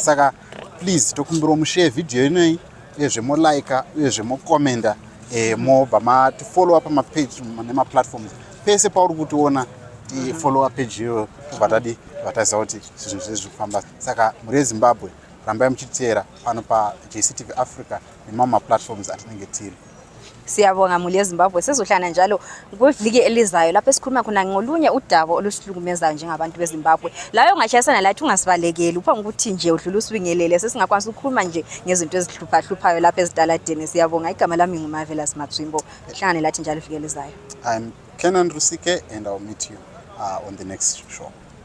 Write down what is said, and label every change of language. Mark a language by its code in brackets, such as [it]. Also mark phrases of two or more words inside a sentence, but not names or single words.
[sn] Saka please tokumbira mushare video inoyi uyezve molike uyezve mokomenda mobva matifollowa pamapage nemaplatforms pese pauri kutiona tifollowa page iyoyo tobva tataziva kuti zvinhu zvese zviri kufamba. Saka muri yeZimbabwe rambai muchiteera pano paJCTV Africa nemamwe maplatforms atinenge tiri. [nd] Siyabonga muli eZimbabwe sezohlana njalo kweviki elizayo lapho esikhuluma khona ngolunye udaba olusihlukumezayo njengabantu beZimbabwe layo ngachayisana lathi ungasibalekeli upha ukuthi nje udlula usibingelele sesingakwanisa ukukhuluma nje ngezinto ezihluphayo lapha ezitaladeni. Siyabonga igama lami nguMarvelous Matswimbo hlangane lathi njalo iviki elizayo. [en] I'm Kenan Rusike and I'll meet you on the next show.